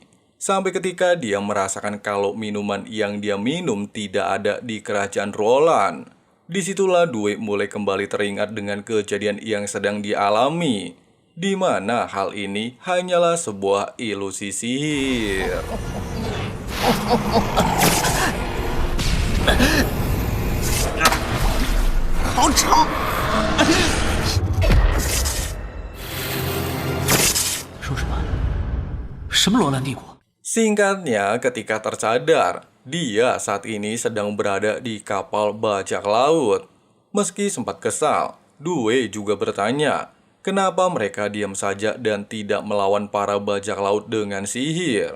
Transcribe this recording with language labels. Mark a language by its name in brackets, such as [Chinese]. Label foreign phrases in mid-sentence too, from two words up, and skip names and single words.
[Indonesian] Sampai ketika dia merasakan kalau minuman yang dia minum tidak ada di kerajaan Roland. Disitulah Due mulai kembali teringat dengan kejadian yang sedang dialami, di mana hal ini hanyalah sebuah ilusi sihir. [Chinese] 什么罗兰帝国？ [Indonesian] Singkatnya, ketika tersadar, dia saat ini sedang berada di kapal bajak laut. Meski sempat kesal, Due juga bertanya, kenapa mereka diam saja dan tidak melawan para bajak laut dengan sihir.